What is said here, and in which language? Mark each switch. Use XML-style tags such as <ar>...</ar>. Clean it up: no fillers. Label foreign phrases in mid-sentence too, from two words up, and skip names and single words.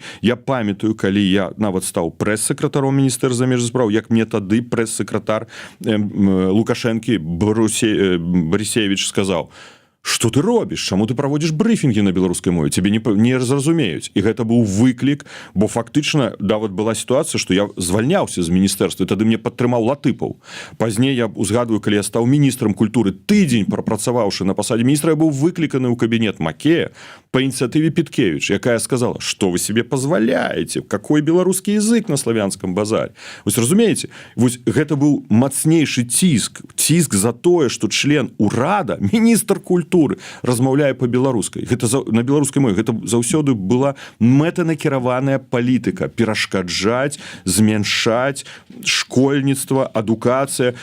<be>Я памятаю, калі я нават стаў прэс-сакратаром міністэрства замежных спраў, як мне тады прэс-сакратар Лукашэнкі Барысевіч сказаў, что ты робіш, чаму ты праводзіш брыфінгі на беларускай мове, цябе не зразумеюць. І гэта быў выклік, бо фактычна нават была сітуацыя, што я звальняўся з міністэрства, і тады мне падтрымаў Латыпаў. Пазней я узгадваю, калі я стаў міністрам культуры, тыдзень прапрацаваўшы на пасадзе міністра, я быў выкліканы ў кабінет Макея по ініцыятыве Піткевіч, якая сказала,</be> <ru>что вы себе позволяете, какой беларускі язык на славянском базаре.</ru> <be>Вось разумееце, вось гэта быў мацнейшы ціск за тое, што член урада, міністр культуры, размаўляе па-беларускай. Гэта на беларускай мове. Гэта заўсёды была мэтанакіраваная палітыка. Перашкаджаць, змяншаць школьніцтва, адукацыя.</be>